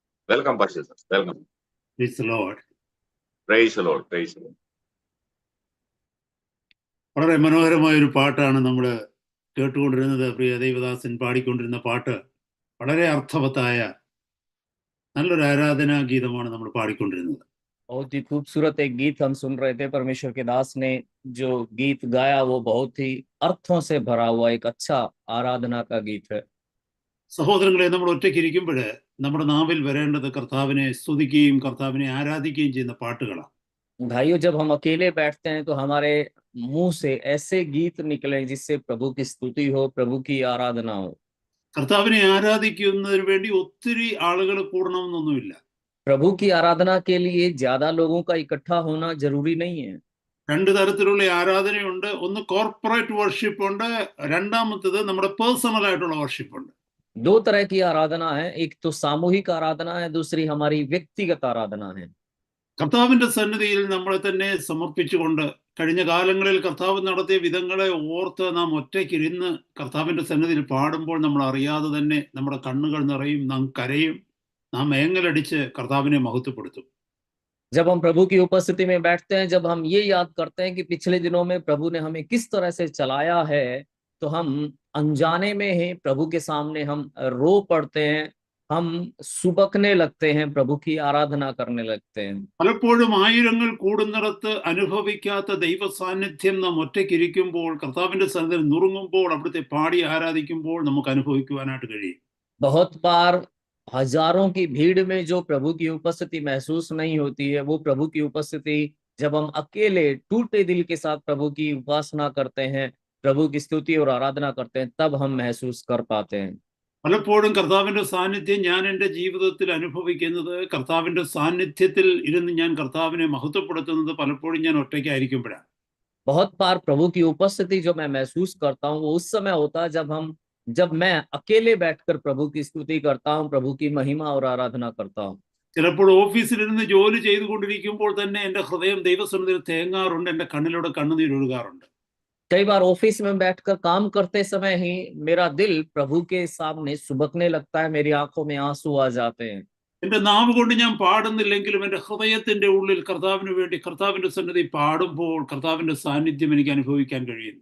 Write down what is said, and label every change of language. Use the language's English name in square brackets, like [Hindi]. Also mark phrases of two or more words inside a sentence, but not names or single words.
[English] Welcome, Pastor sir. Welcome. Praise the Lord. Praise the Lord. Praise the Lord. [Malayalam] വളരെ മനോഹരമായ ഒരു പാട്ടാണ് നമ്മൾ കേട്ടുകൊണ്ടിരുന്നത്. പ്രിയ ദേവദാസൻ പാടിക്കൊണ്ടിരുന്ന പാട്ട് വളരെ അർത്ഥവത്തായ നല്ലൊരു ആരാധനാ ഗീതമാണ് നമ്മൾ പാടിക്കൊണ്ടിരുന്നത്. [Hindi] बहुत ही खूबसूरत एक गीत हम सुन रहे थे। परमेश्वर के दास ने जो गीत गाया वो बहुत ही अर्थों से भरा हुआ एक अच्छा आराधना का गीत है। [Malayalam] സഹോദരങ്ങളെ, നമ്മൾ ഒറ്റയ്ക്കിരിക്കുമ്പോൾ നമ്മുടെ നാവിൽ വരേണ്ടത് കർത്താവിനെ സ്തുതിക്കുകയും കർത്താവിനെ ആരാധിക്കുകയും ചെയ്യുന്ന പാട്ടുകളാണ്. [Hindi] भाइयों, जब हम अकेले बैठते हैं तो हमारे मुंह से ऐसे गीत निकले जिससे प्रभु की स्तुति हो, प्रभु की आराधना हो। [Malayalam] കർത്താവിനെ ആരാധിക്കുന്നതിന് വേണ്ടി ഒത്തിരി ആളുകൾ കൂടണമെന്നൊന്നുമില്ല. [Hindi] प्रभु की आराधना के लिए ज्यादा लोगों का इकट्ठा होना जरूरी नहीं है। [Malayalam] രണ്ട് തരത്തിലുള്ള ആരാധനയുണ്ട്. ഒന്ന് [English] corporate worship [Malayalam] ഉണ്ട്, രണ്ടാമത്തേത് നമ്മുടെ പേഴ്സണൽ ആയിട്ടുള്ള വർഷിപ്പ് ഉണ്ട്. [Hindi] दो तरह की आराधना है, एक तो सामूहिक आराधना है, दूसरी हमारी व्यक्तिगत आराधना है। [Malayalam] കർത്താവിന്റെ സന്നിധിയിൽ നമ്മളെ തന്നെ സമർപ്പിച്ചുകൊണ്ട് കഴിഞ്ഞ കാലങ്ങളിൽ കർത്താവ് നടത്തിയ വിധങ്ങളെ ഓർത്ത് നാം ഒറ്റയ്ക്കിരുന്ന് കർത്താവിന്റെ സന്നിധിയിൽ പാടുമ്പോൾ നമ്മൾ അറിയാതെ തന്നെ നമ്മുടെ കണ്ണുകൾ നിറയും, നാം കരയും, നാം ഏങ്ങലടിച്ച് കർത്താവിനെ മഹത്വപ്പെടുത്തും. [Hindi] जब हम प्रभु की उपस्थिति में बैठते हैं, जब हम ये याद करते हैं कि पिछले दिनों में प्रभु ने हमें किस तरह से चलाया है, तो हम अनजाने में ही प्रभु के सामने हम रो पड़ते हैं, हम सुबकने लगते हैं, प्रभु की आराधना करने लगते हैं। [Malayalam] പലപ്പോഴും ആയിരങ്ങൾ കൂടുന്നിടത്ത് അനുഭവിക്കാത്ത ദൈവ സാന്നിധ്യം നാം ഒറ്റയ്ക്കിരിക്കുമ്പോൾ കർത്താവിന്റെ സന്നിധിയിൽ നുറുങ്ങുമ്പോൾ അവിടുത്തെ പാടി ആരാധിക്കുമ്പോൾ നമുക്ക് അനുഭവിക്കുവാനായിട്ട് കഴിയും. [Hindi] बहुत बार हजारों की भीड़ में जो प्रभु की उपस्थिति महसूस नहीं होती है, वो प्रभु की उपस्थिति जब हम अकेले टूटे दिल के साथ प्रभु की उपासना करते हैं, प्रभु की स्तुति और आराधना करते हैं, तब हम महसूस कर पाते हैं। [Malayalam] പലപ്പോഴും കർത്താവിന്റെ സാന്നിധ്യം ഞാൻ എൻ്റെ ജീവിതത്തിൽ അനുഭവിക്കുന്നത്, കർത്താവിന്റെ സാന്നിധ്യത്തിൽ ഇരുന്ന് ഞാൻ കർത്താവിനെ മഹത്വപ്പെടുത്തുന്നത് പലപ്പോഴും ഞാൻ ഒറ്റയ്ക്കായിരിക്കുമ്പോഴാണ്. [Hindi] बहुत बार प्रभु की उपस्थिति जो मैं महसूस करता हूँ वो उस समय होता है जब मैं अकेले बैठकर प्रभु की स्तुति करता हूँ, प्रभु की महिमा और आराधना करता हूँ। [Malayalam] ചിലപ്പോൾ ഓഫീസിലിരുന്ന് ജോലി ചെയ്തുകൊണ്ടിരിക്കുമ്പോൾ തന്നെ എൻ്റെ ഹൃദയം ദൈവസന്നിധിയിൽ തേങ്ങാറുണ്ട്, എൻ്റെ കണ്ണിലൂടെ കണ്ണുനീരൊഴുകാറുണ്ട്. [Hindi] कई बार ऑफिस में बैठकर काम करते समय ही मेरा दिल प्रभु के सामने सुबकने लगता है, मेरी आंखों में आंसू आ जाते हैं। [Malayalam] എൻ്റെ നാവ് കൊണ്ട് ഞാൻ പാടുന്നില്ലെങ്കിലും എൻ്റെ ഹൃദയത്തിന്റെ ഉള്ളിൽ കർത്താവിന് വേണ്ടി കർത്താവിന്റെ സന്നിധി പാടുമ്പോൾ കർത്താവിന്റെ സാന്നിധ്യം എനിക്ക് അനുഭവിക്കാൻ കഴിയുന്നു.